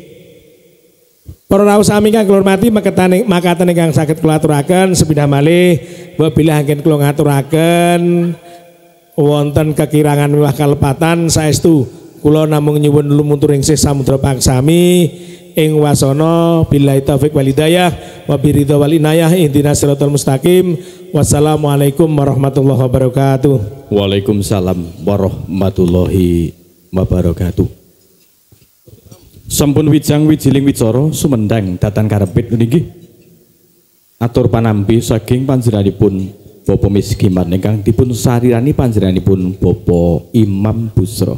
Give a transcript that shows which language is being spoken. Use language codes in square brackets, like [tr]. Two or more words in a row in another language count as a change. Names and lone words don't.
[jv] Para rawuh sami kang kula hormati makaten ingkang saged kula aturaken sepindah malih bila anggen kula ngaturaken wonten kekirangan miwah kalepatan saestu kula namung nyuwun lumutur ing samudra pangsami ing wasana [ar] بالله التوفيق والهداية وبالرضا والعناية اهدنا الصراط المستقيم. والسلام عليكم ورحمة الله وبركاته. وعليكم السلام ورحمة الله وبركاته. [jv] Sampun wijang wijiling wicara sumendang datan karepit niki. Atur panampi saking panjenenganipun Bapak Miskiman ingkang dipun sarirani panjenenganipun Bapak Imam Busro.